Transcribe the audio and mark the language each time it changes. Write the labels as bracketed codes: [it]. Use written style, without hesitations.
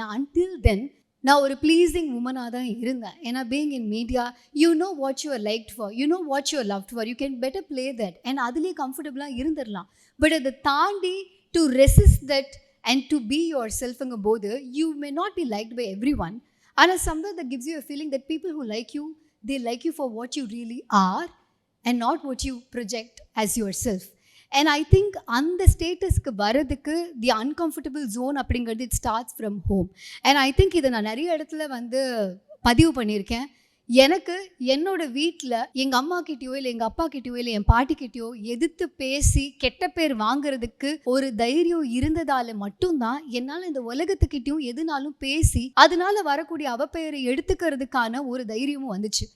[ta] ஏன்னா [en] until then [ta] நான் ஒரு ப்ளீஸிங் உமனாக தான் இருந்தேன். [en] ஏன்னா being in media you know what you are liked for, you know what you are loved for, you can better play that and [ta] அதுலேயே கம்ஃபர்டபுளாக இருந்துடலாம். But அதை தாண்டி [en] To resist that and to be your செல்ஃப்ங்கும் போது you may not be liked by everyone. [ta] ஆனால் [en] somewhere that gives you a feeling that people who like you, they like you for what you really are and not what you project as yourself. And I think [ta] அந்த ஸ்டேட்டஸ்க்கு வரதுக்கு [en] the uncomfortable zone [ta] அப்படிங்கிறது [en] It starts from home. And I think [ta] இதை நான் நிறைய இடத்துல வந்து பதிவு பண்ணியிருக்கேன். எனக்கு என்னோட வீட்டில் எங்கள் அம்மா கிட்டேயோ இல்லை எங்கள் அப்பா கிட்டேயோ இல்லை என் பாட்டிக்கிட்டேயோ எதிர்த்து பேசி கெட்ட பேர் வாங்குறதுக்கு ஒரு தைரியம் இருந்ததால் மட்டும்தான் என்னால் இந்த உலகத்துக்கிட்டையும் எதுனாலும் பேசி அதனால வரக்கூடிய அவப்பெயரை எடுத்துக்கிறதுக்கான ஒரு தைரியமும் வந்துச்சு.